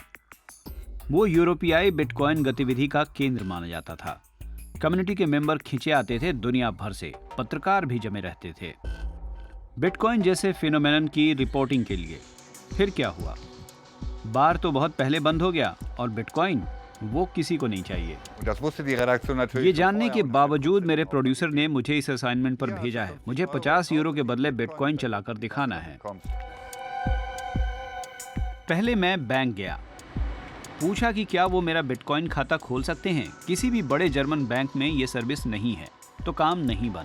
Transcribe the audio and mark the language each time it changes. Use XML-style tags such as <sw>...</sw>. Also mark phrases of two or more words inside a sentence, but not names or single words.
<hi>वो यूरोपियाई बिटकॉइन गतिविधि का केंद्र माना जाता था। कम्युनिटी के मेंबर खिंचे आते थे दुनिया भर से, पत्रकार भी जमे रहते थे बिटकॉइन जैसे फिनोमेनन की रिपोर्टिंग के लिए। फिर क्या हुआ? बार तो बहुत पहले बंद हो गया और बिटकॉइन, वो किसी को नहीं चाहिए।</hi> <de>Und das wusste die Redaktion natürlich</de> <hi>ये</hi> <de>schon</de> <hi>जानने</hi> <de>vorher</de> <hi>के</hi> <de>und</de> <hi>बावजूद मेरे प्रोड्यूसर ने मुझे इस असाइनमेंट पर भेजा है। मुझे 50 यूरो के बदले बिटकॉइन चलाकर दिखाना है।</hi> <de>kommst.</de> <hi>पहले मैं बैंक गया, पूछा कि क्या वो मेरा बिटकॉइन खाता खोल सकते हैं। किसी भी बड़े जर्मन बैंक में ये सर्विस नहीं है, तो काम नहीं बना।</hi>